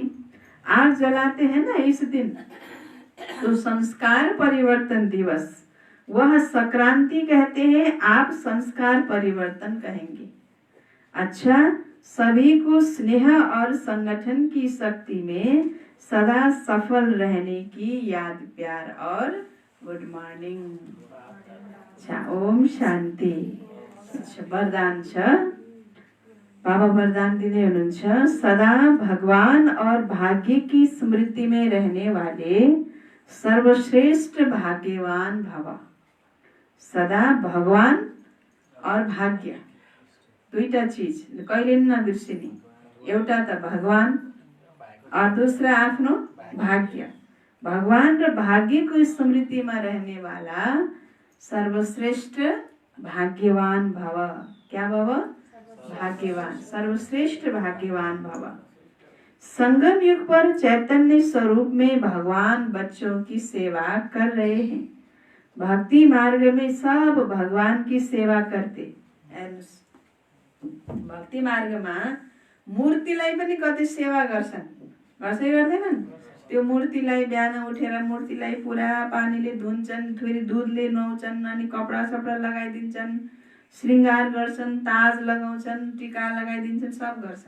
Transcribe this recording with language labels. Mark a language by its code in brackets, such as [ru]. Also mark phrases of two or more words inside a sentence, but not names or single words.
[hi] आग जलाते हैं ना इस दिन, तो संस्कार परिवर्तन दिवस, वह संक्रांति कहते हैं, आप संस्कार परिवर्तन कहेंगे। अच्छा, सभी को स्नेह और संगठन की शक्ति में सदा सफल रहने की याद प्यार और [en] good morning. [ne] अच्छा, ओम शांति। अच्छा, वरदान छ बाबा वरदान दिँदै हुनुहुन्छ, [hi] सदा भगवान और भाग्य की स्मृति में रहने वाले सर्वश्रेष्ठ भाग्यवान भव। [ne] सदा भगवान और भाग्य दुईटा चीज कहिले नबिर्सिने। एउटा त भगवान [hi] और दूसरा [ne] आफ्नो भाग्य। भगवान र भाग्यको स्मृतिमा रहने वाला सर्वश्रेष्ठ भाग्यवान भव। क्या भव? भाग्यवान, सर्वश्रेष्ठ भाग्यवान भव। [hi] संगम युग पर चैतन्य स्वरूप में भगवान बच्चों की सेवा कर रहे हैं। भक्ति मार्ग में सब भगवान की सेवा करते। [ne] भक्ति मार्गमा मूर्तिलाई पनि कति सेवा गर्छन्, गर्छै गर्दैनन्? त्यो मूर्तिलाई बिहान उठेर मूर्तिलाई पुरा पानीले धुन्छन्, फेरि दुधले नुहाउँछन्, अनि कपडा सपडा लगाइदिन्छन्, श्रृंगार गर्छन्, ताज लगाउँछन्, टीका लगाइदिन्छन्, सब गर्छन्।